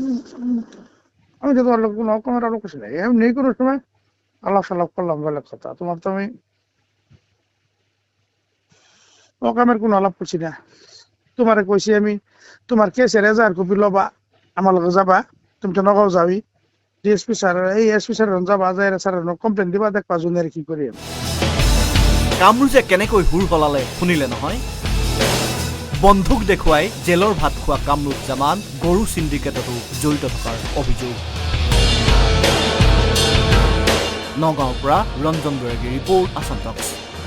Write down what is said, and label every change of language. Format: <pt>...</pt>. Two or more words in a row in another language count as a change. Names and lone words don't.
<bn>আমি তো তোমার কোনো রকমের আলো কিছু নাই, এমনি কোনো সময় আলাপ সালাপ করলাম বলে কথা, তোমার তো আমি অকামের কোনো আলাপ করছি না। তোমারে কইছি আমি তোমার কেসের রেজার কপি লবা, আমার লগে যাবা, তুমি তো নগাঁও যাবি,</bn> <en>DSP sir</en> <bn>এই</bn> <en>SP sir</en> <bn>যাবা, যাই স্যার কমপ্লেইন দিবা, দেখবা জুনের কি করি আমি।</bn> <as>কামৰুজে কেনেকৈ হুৰ হলালে শুনিলে নহয়। বন্ধুক দেখুৱাই জেলৰ ভাত খোৱা কামৰুজ্জামান গৰু চিণ্ডিকেটতো জড়িত থকাৰ অভিযোগ। নগাঁৱৰ পৰা ৰঞ্জন বৈৰাগীৰ ৰিপৰ্ট, আসাম টক্স।</as>